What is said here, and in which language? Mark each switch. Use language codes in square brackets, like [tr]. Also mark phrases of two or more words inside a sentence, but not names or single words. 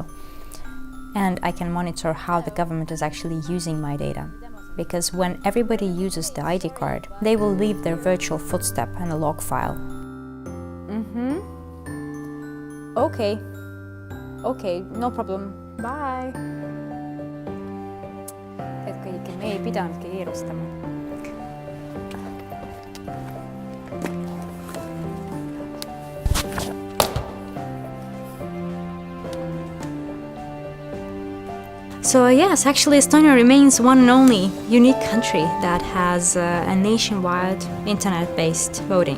[en] And I can monitor how the government is actually using my data. Because when everybody uses the ID card, they will leave their virtual footstep and a log file. Okay, no problem. Bye. [et] Et kõike me ei pidanudki keerustama. [en] So yes, actually Estonia remains one and only unique country that has a nationwide internet-based voting.